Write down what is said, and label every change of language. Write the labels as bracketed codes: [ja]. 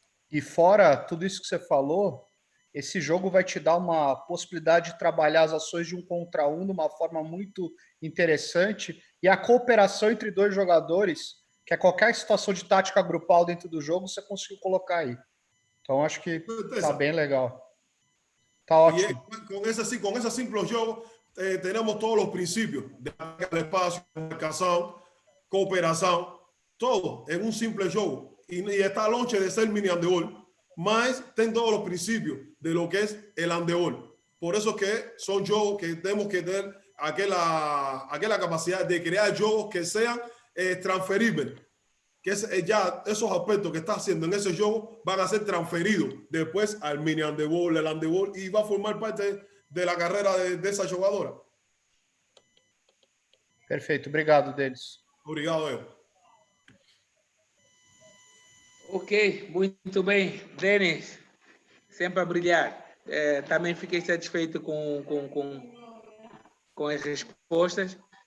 [pt] E fora tudo isso que você falou, esse jogo vai te dar uma possibilidade de trabalhar as ações de 1 contra 1 de uma forma muito interessante e a cooperação entre 2 jogadores, que é qualquer situação de tática grupal dentro do jogo, você conseguiu colocar aí. Então, acho que tá bem legal. Tá ótimo. [es] Con ese simple juego tenemos todos los principios de espacio, comunicación, cooperación, todo en un simple juego. Y está [pt] longe de ser mini handebol, mas tem [es] todos los principios de lo que es el handebol. Por eso que son juegos que tenemos que tener aquella capacidad de crear juegos que sean transferibles. Que ya esos aspectos que está haciendo en ese juego van a ser transferidos después al mini handebol, el handebol, y va a formar parte de la carrera de esa jugadora. [pt] Perfeito, obrigado, Denis. Obrigado, eu. Ok, muito bem. Denis, sempre a brilhar. Também fiquei satisfeito com as respostas.